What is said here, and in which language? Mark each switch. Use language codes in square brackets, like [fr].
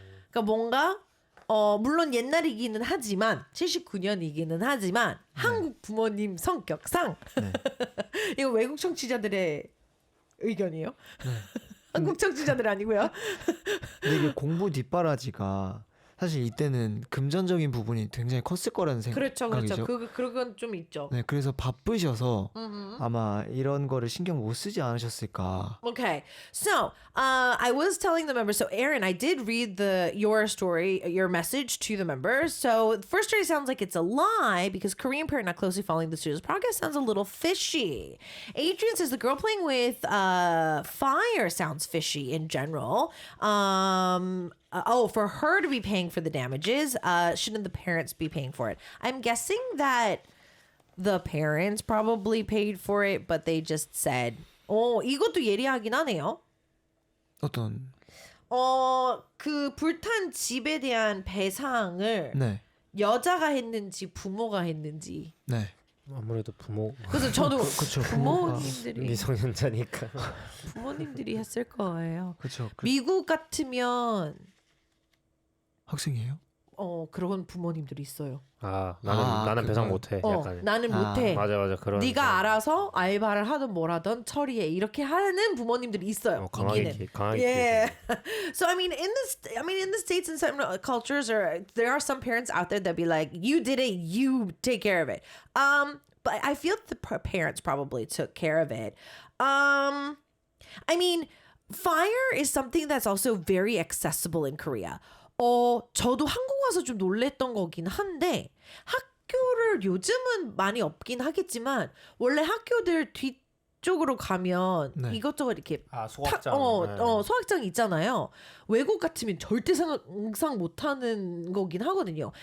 [ko] 그러니까 뭔가 물론 옛날이기는 하지만 79년이기는 하지만 한국 부모님 성격상 이거 외국 청취자들의 의견이에요. 한국 청취자들 아니고요. 근데 이게 공부 뒷바라지가 사실 이때는 금전적인 부분이 굉장히 컸을 거라는 생각이죠. 그렇죠. 그건 좀 있죠. 네, 그래서 바쁘셔서 아마 이런 거를 신경 못 쓰지 않으셨을까. [en] Okay, so I was telling the members. So Aaron, I did read your story, your message to the members. So the first story sounds like it's a lie because Korean parent not closely following the student's progress sounds a little fishy. Adrian says the girl playing with fire sounds fishy in general. For her to be paying for the damages, shouldn't the parents be paying for it? I'm guessing that the parents probably paid for it, but they just said, [ko] 이것도 예리하긴 하네요. 어떤? 그 불탄 집에 대한 배상을 네. 여자가 했는지 부모가 했는지. 네. 아무래도 부모. 그래서 저도 그쵸, 부모님들이 미성년자니까. 부모님들이 했을 거예요. 그렇죠. 미국 같으면 학생이에요? 그런 부모님들이 있어요. 나는 배상 못해. 약간. 나는 못해. 맞아 그런. 네가 알아서 알바를 하든 뭘 하든 처리해. 이렇게 하는 부모님들이 있어요. 강하게. [en] Yeah. So I mean, in the States and some cultures, there are some parents out there that be like, "You did it, you take care of it." But I feel the parents probably took care of it. I mean, fire is something that's also very accessible in Korea. [ko] 저도 한국 와서 좀 놀랬던 거긴 한데 학교를 요즘은 많이 없긴 하겠지만 원래 학교들 뒤쪽으로 가면 이것저것 이렇게 소각장 소각장이 있잖아요. 외국 같으면 절대 상상 못하는 거긴 하거든요.